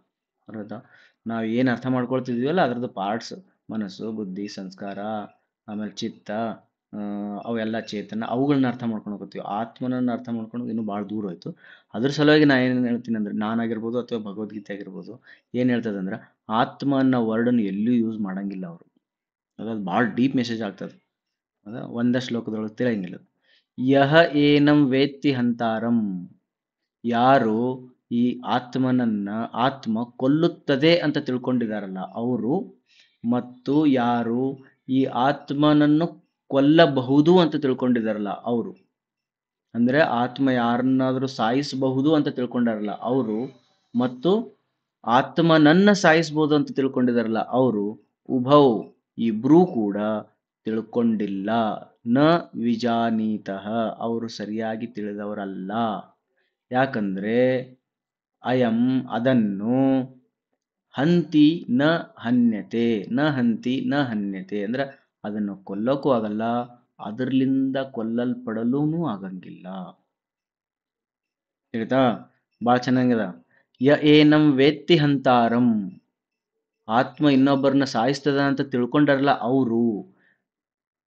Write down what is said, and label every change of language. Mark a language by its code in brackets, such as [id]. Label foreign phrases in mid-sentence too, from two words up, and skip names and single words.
[kn] ಅರ್ಥ ನಾವು ಏನು ಅರ್ಥ ಮಾಡ್ಕೊಳ್ತಿದ್ವಲ್ಲ ಅದರದ್ದು ಪಾರ್ಟ್ಸ್, ಮನಸ್ಸು, ಬುದ್ಧಿ, ಸಂಸ್ಕಾರ, ಆಮೇಲೆ ಚಿತ್ತ, ಅವೆಲ್ಲ ಚೇತನ, ಅವುಗಳನ್ನ ಅರ್ಥ ಮಾಡ್ಕೊಂಡು ಹೋಗ್ತೀವಿ. ಆತ್ಮನನ್ನು ಅರ್ಥ ಮಾಡ್ಕೊಂಡು ಇನ್ನೂ ಭಾಳ ದೂರ ಹೋಯ್ತು. ಅದ್ರ ಸಲುವಾಗಿ ನಾನು ಏನು ಹೇಳ್ತೀನಿ ಅಂದ್ರೆ, ನಾನಾಗಿರ್ಬೋದು ಅಥವಾ ಭಗವದ್ಗೀತೆ ಆಗಿರ್ಬೋದು, ಏನು ಹೇಳ್ತದೆ ಅಂದ್ರೆ ಆತ್ಮ ಅನ್ನೋ ವರ್ಡನ್ನು ಎಲ್ಲೂ ಯೂಸ್ ಮಾಡಂಗಿಲ್ಲ ಅವರು. ಅದು ಭಾಳ [en] deep message [kn] ಆಗ್ತದೆ. ಅದ ಒಂದೇ ಶ್ಲೋಕದೊಳಗೆ ತಿಳಿಯಂಗಿಲ್ಲ. [sa] ಯಹ ಏನಂ ವೇತ್ತಿ ಹಂತಾರಂ, [kn] ಯಾರು ಈ ಆತ್ಮನನ್ನ ಆತ್ಮ ಕೊಲ್ಲುತ್ತದೆ ಅಂತ ತಿಳ್ಕೊಂಡಿದಾರಲ್ಲ ಅವರು, ಮತ್ತು ಯಾರು ಈ ಆತ್ಮನನ್ನು ಕೊಲ್ಲಬಹುದು ಅಂತ ತಿಳ್ಕೊಂಡಿದಾರಲ್ಲ ಅವರು, ಅಂದ್ರೆ ಆತ್ಮ ಯಾರನ್ನಾದ್ರೂ ಸಾಯಿಸಬಹುದು ಅಂತ ತಿಳ್ಕೊಂಡಾರಲ್ಲ ಅವರು, ಮತ್ತು ಆತ್ಮನನ್ನ ಸಾಯಿಸಬಹುದು ಅಂತ ತಿಳ್ಕೊಂಡಿದಾರಲ್ಲ ಅವರು, ಉಭೌ ಇಬ್ರೂ ಕೂಡ ತಿಳ್ಕೊಂಡಿಲ್ಲ. [sa] ನ ವಿಜಾನೀತಃ, [kn] ಅವರು ಸರಿಯಾಗಿ ತಿಳಿದವರಲ್ಲ. ಯಾಕಂದ್ರೆ ಅಯಂ ಅದನ್ನು [sa] ಹಂತಿ ನ ಹನ್ಯತೆ, ನ ಹಂತಿ ನ ಹನ್ಯತೆ [kn] ಅಂದ್ರೆ ಅದನ್ನು ಕೊಲ್ಲೋಕ್ಕೂ ಆಗಲ್ಲ, ಅದರ್ಲಿಂದ ಕೊಲ್ಲಲ್ಪಡಲೂ ಆಗಂಗಿಲ್ಲ. ಹೇಳ್ತಾ ಭಾಳ ಚೆನ್ನಾಗಿದೆ. [sa] ಯ ಏನಂ ವೇತ್ತಿ ಹಂತಾರಂ, [kn] ಆತ್ಮ ಇನ್ನೊಬ್ಬರನ್ನ ಸಾಯಿಸ್ತದ ಅಂತ ತಿಳ್ಕೊಂಡಾರಲ್ಲ ಅವರು.